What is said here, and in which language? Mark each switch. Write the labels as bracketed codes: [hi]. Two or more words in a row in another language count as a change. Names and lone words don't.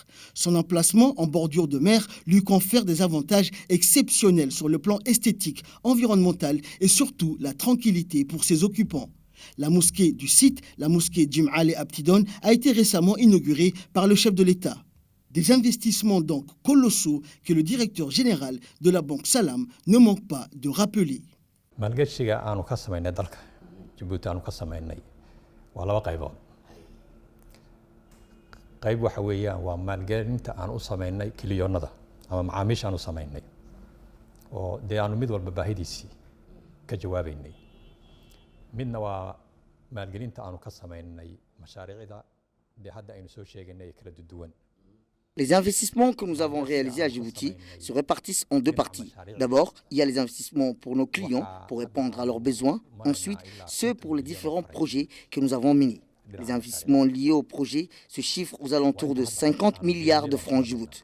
[fr] Son emplacement en bordure de mer lui confère des avantages exceptionnels sur le plan esthétique, environnementale et surtout la tranquillité pour ses occupants. La mosquée du site, la mosquée Jim'ale Abtidon, a été récemment inaugurée par le chef de l'État. Des investissements donc colossaux que le directeur général de la Banque Salam ne manque pas de rappeler. [so] maalgashiga aanu ka samaynay dalka Djibouti aanu ka samaynay waa 2 qaybood. qayb waxa weeyaan waa maalgelinta aan u samaynay kiliyoonada ama macaamiisha aan u samaynay oo dee aanu mid walba baahidiisii ka jawaabaynay. midna waa maalgelinta aanu ka samaynay mashaariicda dee hadda aynu soo sheegaynay kala duwan. [fr] Les investissements que nous avons réalisés à Djibouti se répartissent en 2 parties. D'abord, il y a les investissements pour nos clients, pour répondre à leurs besoins. Ensuite, ceux pour les différents projets que nous avons menés. Les investissements liés au projet se chiffrent aux alentours de 50 milliards de francs Djibouti.